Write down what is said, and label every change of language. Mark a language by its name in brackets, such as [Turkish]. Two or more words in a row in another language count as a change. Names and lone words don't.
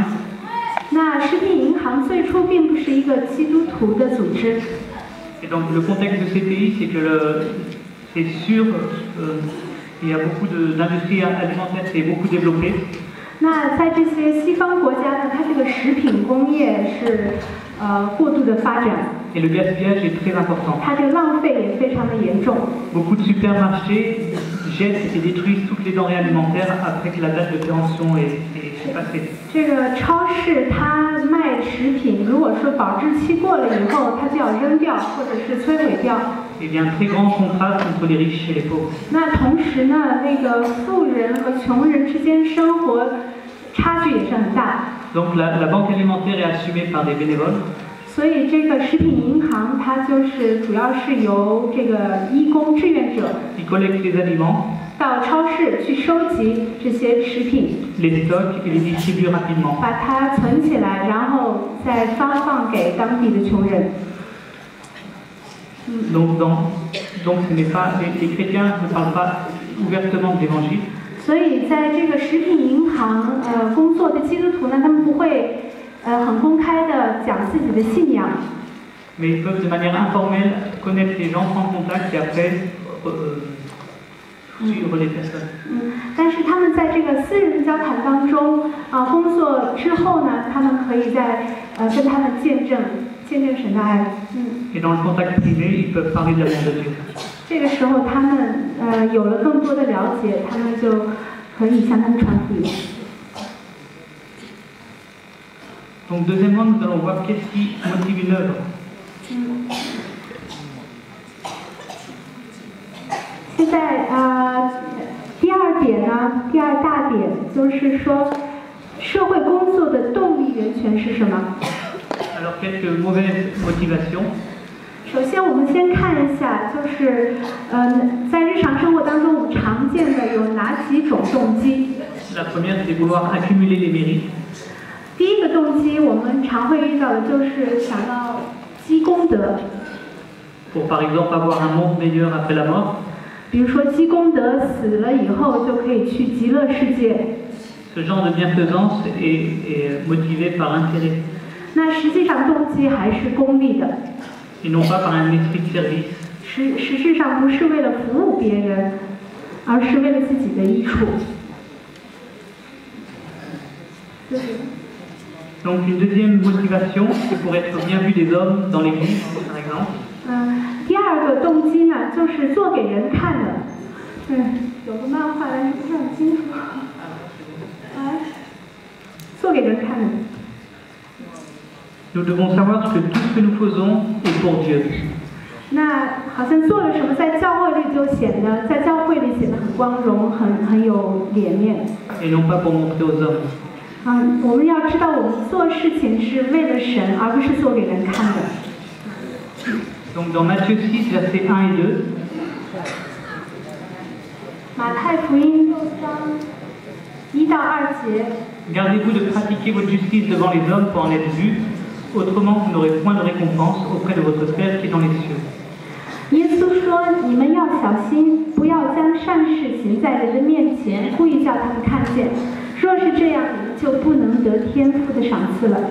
[Chinese] 那食品银行最初并不是一个基督徒的组织。 [French] Et donc le contexte de ces pays, c'est que c'est sûr, il y a beaucoup d'industries alimentaires qui est beaucoup développée. [Chinese] 那在这些西方国家呢，它这个食品工业是过度的发展。 [French] Et le gaspillage est très important. [Chinese] 它这个浪费也非常的严重。 [French] Beaucoup de supermarchés jettent et détruisent toutes les denrées alimentaires après que la date de péremption est passée. [Chinese] 这个超市它卖食品，如果说保质期过了以后，它就要扔掉或者是摧毁掉。 [French] Il y a un très grand contraste entre les riches et les pauvres. [Chinese] 那同时呢，那个富人和穷人之间生活差距也是很大。 [French] Donc la banque alimentaire est assumée par des bénévoles. [Chinese] 所以这个食品银行它就是主要是由这个义工志愿者 [French] Qui collectent les aliments, [Chinese] 到超市去收集这些食品， [French] les stockent et les distribuent rapidement. [Chinese] 把它存起来，然后再发放给当地的穷人。 [French] Donc ce n'est pas, les chrétiens ne parlent pas ouvertement de l'évangile. [Chinese] 所以在这个食品银行工作的基督徒呢，他们不会很公开的讲自己的信仰。 [French] Mais ils peuvent de manière informelle connaître les gens, prendre contact et après suivre les personnes. [Chinese] 但是他们在这个私人的交谈当中工作之后呢，他们可以在跟他们见证神的爱。 [French] Et dans le contact privé, ils peuvent parler de l'amour de Dieu. [Chinese] 这个时候他们有了更多的了解，他们就可以向他们传福音。 [French] Donc deuxièmement, nous allons voir qu'est-ce qui motive une œuvre. [Chinese] 现在第二点呢，第二大点就是说，社会工作的动力源泉是什么？ [French] Alors quelques mauvaises motivations. [Chinese] 首先，我们先看一下，就是在日常生活当中，我们常见的有哪几种动机？ [French] La première, c'est vouloir accumuler les mérites. [Chinese] 第一个动机，我们常会遇到的就是想要积功德， [French] Pour par exemple avoir un monde meilleur après la mort. [Chinese] 比如说积功德，死了以后就可以去极乐世界。 [French] Ce genre de bienfaisance est motivé par l'intérêt [Chinese] 那实际上动机还是功利的， [French] et non pas par un esprit de service. [Chinese] 实质上不是为了服务别人，而是为了自己的益处。 [French] Donc une deuxième motivation, c'est pour être bien vu des hommes dans l'église, par exemple. [Chinese] 第二个动机呢，就是做给人看的。有个漫画，但是不是很清楚。做给人看的。 [French] Nous devons savoir que tout ce que nous faisons est pour Dieu. [Chinese] 那好像做了什么，在教会里就显得很光荣，很有脸面。 [French] Et non pas pour montrer aux hommes. [Chinese] 我们要知道，我们做事情是为了神，而不是做给人看的。 [French] Donc dans Matthieu 6, versets 1 et 2, [Chinese] 马太福音6章1到2节。 [French] Gardez-vous de pratiquer votre justice devant les hommes pour en être vus, autrement vous n'aurez point de récompense auprès de votre Père qui est dans les cieux. [Chinese] 耶稣说：“你们要小心，不要将善事行在人的面前，故意叫他们看见。若是这样，你们就不能得天父的赏赐了。”